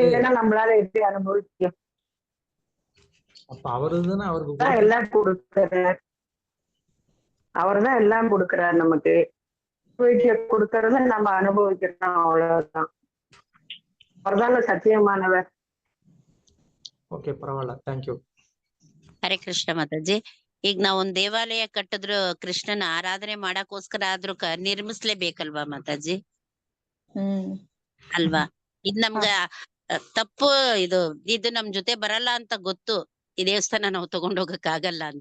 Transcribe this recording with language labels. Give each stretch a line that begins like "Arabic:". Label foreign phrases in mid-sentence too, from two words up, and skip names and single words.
Tamil: கொடுத்தா நம்மளால எப்படி அனுபவிக்க அப்ப அவருதுன்னு அவருக்கு தான் கொடுக்க எல்லாம் கொடுக்கிறார். அவர் தான் எல்லாம் கொடுக்கிறார் நமக்கு. கொடுக்கறத நம்ம அனுபவிக்கிறோம், அவ்வளவுதான். அவர் தாங்க சத்தியமானவர்.
Kannada: ಓಕೆ ಪರವಾಗಿಲ್ಲ,
English: thank you.
Kannada: ಹರೇ ಕೃಷ್ಣ ಮಾತಾಜಿ. ಈಗ ನಾವೊಂದ್ ದೇವಾಲಯ ಕಟ್ಟಿದ್ರು ಕೃಷ್ಣನ ಆರಾಧನೆ ಮಾಡಕ್ಕೋಸ್ಕರ ಆದ್ರೂ ನಿರ್ಮಿಸ್ಲೇಬೇಕಲ್ವಾ ಮಾತಾಜಿ? ಅಲ್ವಾ? ಇದ್ ನಮ್ಗ ತಪ್ಪು, ಇದು ನಮ್ ಜೊತೆ ಬರಲ್ಲ ಅಂತ ಗೊತ್ತು, ಈ ದೇವಸ್ಥಾನ ನಾವು ತಗೊಂಡೋಗಕ್ ಆಗಲ್ಲ ಅಂತ.